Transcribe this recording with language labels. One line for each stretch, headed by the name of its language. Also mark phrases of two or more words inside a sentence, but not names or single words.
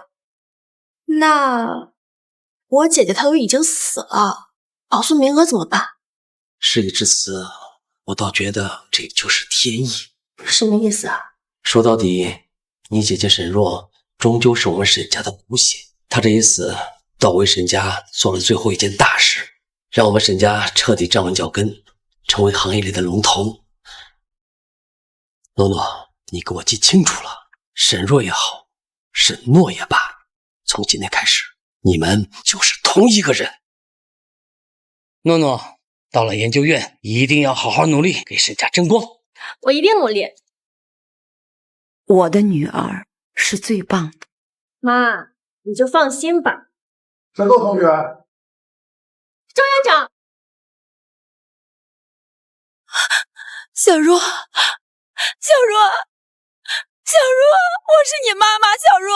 Chinese: 那我姐姐她都已經死了，保送名額怎麼辦？事已至此，我倒覺得這就是天意。什麼意思啊？說到底，你姐姐沈若終究是我們沈家的骨血，她這一死，倒為沈家做了最後一件大事，讓我們沈家徹底站穩腳跟，成為行業裡的龍頭。諾諾，你給我記清楚了，沈若也好，沈諾也罷，從今天開始，你們就是同一個人。諾諾，到了研究院，一定要好好努力，給沈家爭光。我一定努力。我的女兒是最棒的。媽，你就放心吧。沈若同學，周院長，小若，小若，小若，我是你媽媽，小若。